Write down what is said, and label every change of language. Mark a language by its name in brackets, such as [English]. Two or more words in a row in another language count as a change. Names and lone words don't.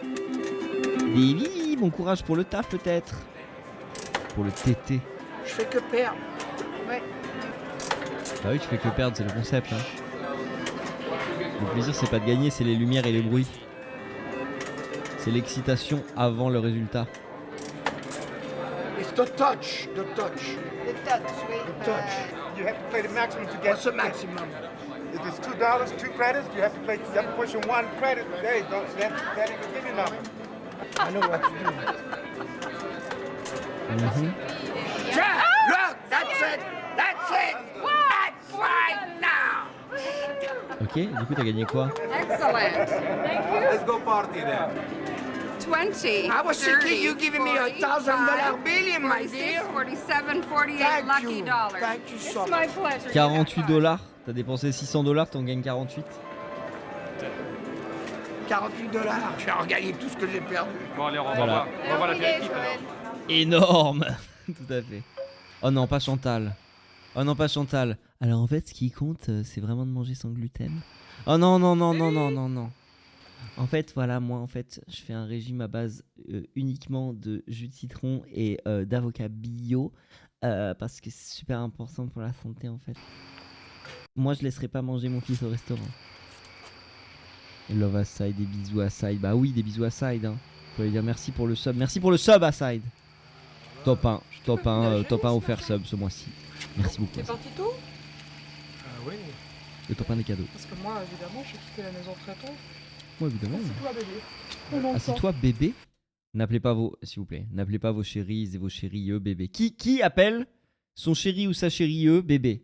[French] Des bisous, bon courage pour le taf peut-être. Pour le TT. Je fais que perdre. Ouais. Bah oui, tu fais que perdre, c'est le concept. Hein. Le plaisir, c'est pas de gagner, c'est les lumières et les bruits. C'est l'excitation avant le résultat. [English] It's the touch, the touch. The touch, oui. The touch. You have to play the maximum to get. What's the maximum? If it's $2, 2 credits, you have to play. You have to push in 1 credit. Hey, that ain't gonna give you nothing. I know what to do. Mhm. Yeah, look, that's it. That's it. That's right now. [French] Ok, du coup, t'as gagné quoi? [English] Excellent. Thank you. Let's go party then. 20. I was thinking you giving me a $1,000 bill in my 46, deal. 47, 48 Thank lucky you. dollars. Thank you so It's my much. pleasure. 48 $. [French] T'as dépensé 600 $, t'en gagnes 48. $48. J'ai regagné tout ce que j'ai perdu. Bon, allez, on va Voilà. voir. On va voir l'apéritif alors. Énorme. Tout à fait. Oh non, pas Chantal. Oh non, pas Chantal. Alors en fait, ce qui compte, c'est vraiment de manger sans gluten. Oh non, non, non, non, non, non, non. En fait, voilà, moi, en fait, je fais un régime à base uniquement de jus de citron et d'avocat bio parce que c'est super important pour la santé, en fait. Moi, je laisserai pas manger mon fils au restaurant. Et love à Side, des bisous à Side. Bah oui, des bisous à Side. Hein. Faut lui dire merci pour le sub. Merci pour le sub à Side. Top 1, top 1, top 1 offert sub ce mois-ci. Merci beaucoup. T'es parti tôt? Oui. Le top 1 des cadeaux. Parce que moi, évidemment, j'ai quitté la maison très tôt. Moi, évidemment. Assieds-toi, bébé. Prenons le temps. Assis-toi, bébé. N'appelez pas vos, s'il vous plaît, n'appelez pas vos chéris et vos chéris bébé. Qui appelle son chéri ou sa chérie bébé?